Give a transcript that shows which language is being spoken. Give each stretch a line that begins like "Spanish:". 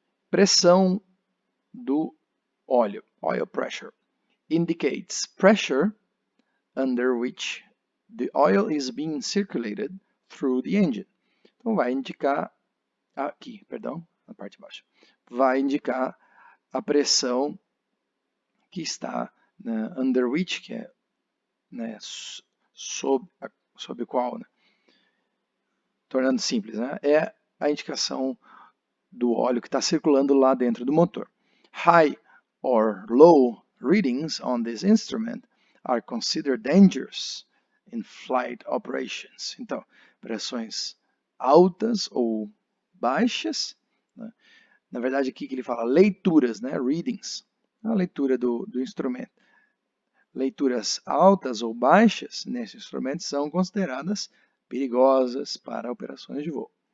Portuguese: Pressão do óleo,
English: oil pressure, indicates pressure under which the oil is being circulated through the engine.
Portuguese: Então vai indicar aqui, perdão, na parte de baixo, vai indicar a pressão que está, né,
English: under which,
Portuguese: que é, né, sob o qual, né, tornando simples, né, é a indicação do óleo que está circulando lá dentro do motor.
English: High or low readings on this instrument are considered dangerous in flight operations.
Portuguese: Então, pressões altas ou baixas, né? Na verdade aqui que ele fala leituras, né? Readings, a leitura do instrumento. Leituras altas ou baixas nesse instrumento são consideradas perigosas para operações de voo.